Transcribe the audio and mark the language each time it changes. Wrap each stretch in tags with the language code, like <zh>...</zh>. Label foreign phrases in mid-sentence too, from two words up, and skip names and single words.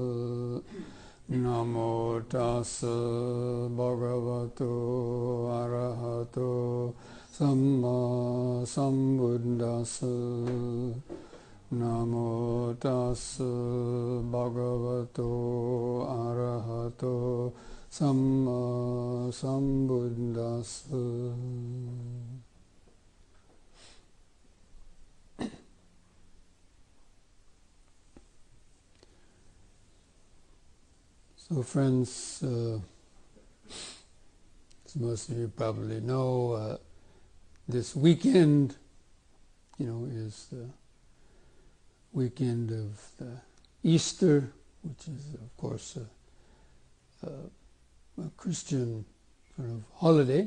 <pi>Namo tassa bhagavato arahato samma sambuddhassa. Namo tassa bhagavato arahato samma sambuddhassa.</pi> <en>So friends, as most of you probably know, this weekend, is the weekend of the Easter, which is, of course, a Christian sort of holiday.</en>